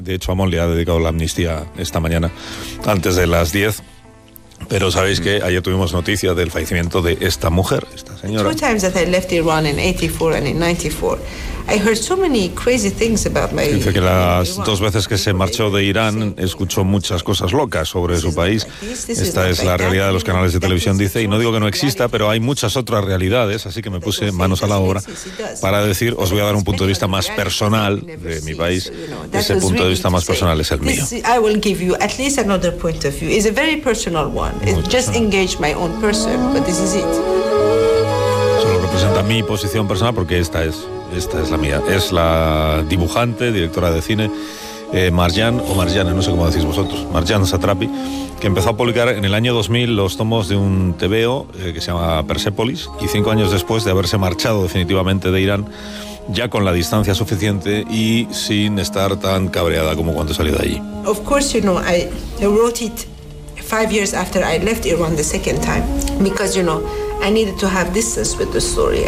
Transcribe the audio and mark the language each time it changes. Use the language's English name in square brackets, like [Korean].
[Spanish] De hecho, Amón le ha dedicado la amnistía esta mañana, antes de las 10. Pero sabéis que ayer tuvimos noticia del fallecimiento de esta mujer, esta señora. [English] Two times that I left Iran in 84 and in 94, I heard so many crazy things about my. [Spanish] Dice que las dos veces que se marchó de Irán escuchó muchas cosas locas sobre su país. Esta es la realidad de los canales de televisión, dice, y no digo que no exista, pero hay muchas otras realidades, así que me puse manos a la obra para decir, os voy a dar un punto de vista más personal de mi país. Ese punto de vista más personal es el mío. [English] I will give you at least another point of view. It's a very personal one. It just engaged my own person, but this is it. [Spanish] Solo representa mi posición personal porque esta es la mía. Es la dibujante, directora de cine, Marjan, o Marjane, no sé cómo decís vosotros, Marjan Satrapi, que empezó a publicar en el año 2000 los tomos de un tebeo que se llama Persepolis, y 5 años después de haberse marchado definitivamente de Irán, ya con la distancia suficiente y sin estar tan cabreada como cuando salió de allí. [English] Of course, you know, I wrote it 5 years after I left Iran the second time, because, you know, I needed to have distance with the story.